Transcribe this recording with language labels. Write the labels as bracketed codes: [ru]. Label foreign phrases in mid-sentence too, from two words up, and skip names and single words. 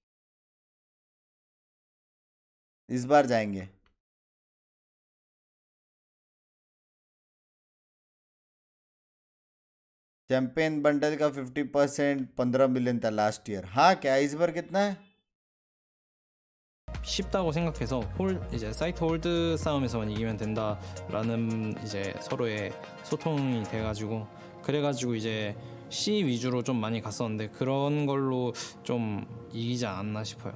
[hi] इस बार जाएंगे। चैंपियन बंडल का 50% 15 मिलियन था [en] last year. [hi] हाँ, क्या इस बार कितना है? [ko] 쉽다고 생각해서 이제 사이트 홀드 싸움에서만 이기면 된다라는 이제 서로의 소통이 돼가지고 그래가지고 이제 C 위주로 좀 많이 갔었는데 그런 걸로 좀 이기지 않았나 싶어요.